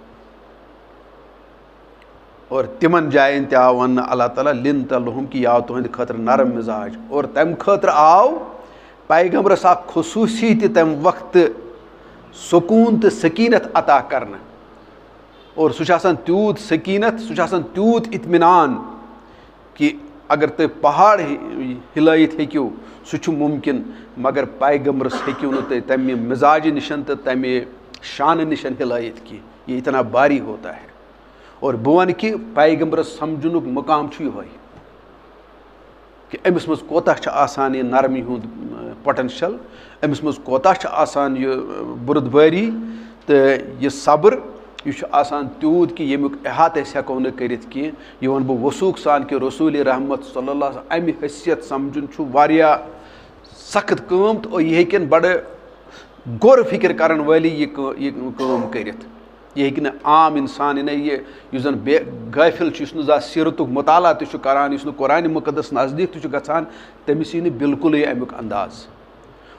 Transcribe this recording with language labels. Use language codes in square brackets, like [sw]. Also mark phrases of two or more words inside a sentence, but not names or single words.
[ks] اور تِمن جاین تہِ آو وننہٕ اللہ تعالیٰ [ar] لِنت لہم [ks] کہِ یہِ آو تُہنٛدِ خٲطرٕ نرم مزاج اور تمہِ خٲطرٕ آو پیغمبرس اکھ خصوٗصی تہِ تمہِ وقتہٕ سکوٗن تہٕ سکیٖنت عطا کرنہٕ اور سُہ چھُ آسان تیوٗت سکیٖنت سُہ چھُ آسان تیوٗت اطمینان کہِ اگر تُہۍ پہاڑ ہلٲیِتھ ہیٚکِو سُہ چھُ مُمکِن مگر پیغمبرس ہیٚکِو نہٕ تُہۍ تمہِ مزاجہِ نِش تہٕ تمہِ شانہٕ نِش ہلٲیِتھ کینٛہہ یہِ [ur] اتنا باری ہوتا ہے اور [ks] بہٕ وَنہٕ کہِ پیغمبرس سمجھنُک مقام چھُ یِہوے کہِ أمِس منٛز کوتاہ چھُ آسان یہِ نرمی ہُنٛد پوٹینشل أمِس منٛز کوتاہ چھُ آسان یہِ بُردبٲری تہٕ یہِ صبر یہِ چھُ آسان تیوٗت کہِ ییٚمیُک احاطہٕ أسۍ ہٮ۪کو نہٕ کٔرِتھ کینٛہہ یہِ وَنہٕ بہٕ وثوٗق سان کہِ رسوٗلِ رحمت [ar] صلی اللہ علیہ وسلم [ks] امہِ حیثیت سمجھُن چھُ واریاہ سخت کٲم تہٕ یہِ ہیٚکن بڑٕ غور فِکر کرن وٲلی یہِ کٲم کٔرِتھ یہِ ہیٚکہِ نہٕ عام انسان یعنی یُس زن بے غٲفِل چھُ یُس نہٕ زانٛہہ سیٖرتُک مُطالعہ تہِ چھُ کران یُس نہٕ قرآنِ مُقدس نزدیٖک تہِ چھُ گژھان تٔمِس یی نہٕ بالکُلٕے امیُک انداز